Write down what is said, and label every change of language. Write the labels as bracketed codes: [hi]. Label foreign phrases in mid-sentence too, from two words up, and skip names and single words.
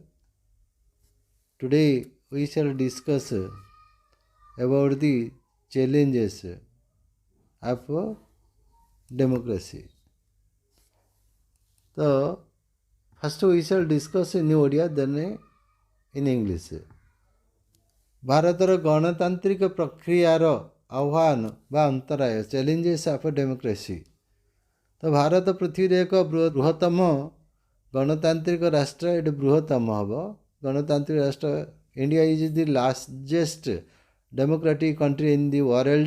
[en] Today we shall discuss about the challenges of democracy. So first we shall discuss in Odia, then in English. [or] ଭାରତର ଗଣତାନ୍ତ୍ରିକ ପ୍ରକ୍ରିୟାର ଆହ୍ୱାନ ବା ଅନ୍ତରାୟ [en] challenges of democracy. [or] ତ ଭାରତ ପୃଥିବୀରେ ଏକ ବୃହତ୍ତମ ଗଣତାନ୍ତ୍ରିକ ରାଷ୍ଟ୍ର, ଏଠି ବୃହତ୍ତମ ହେବ ଗଣତାନ୍ତ୍ରିକ ରାଷ୍ଟ୍ର। [en] India is the largest democratic country in the world.